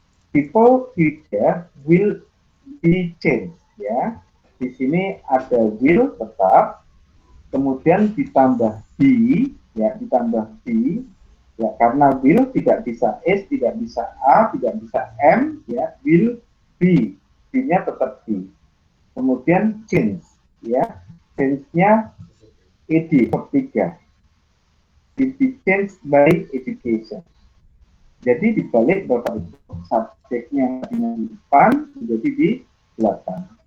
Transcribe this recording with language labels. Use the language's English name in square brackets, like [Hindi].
[English] People future will be changed, ya. [Indonesian] Di sini ada will tetap, kemudian ditambah be, ya, ditambah be, ya, karena will tidak bisa is, tidak bisa a, tidak bisa am, ya, will be, be-nya tetap be. Kemudian change, ya, change-nya ed, verb 3, [English] will be changed by education. [Indonesian] Jadi dibalik Bapak Ibu, subjeknya yang tadinya di depan menjadi di belakang.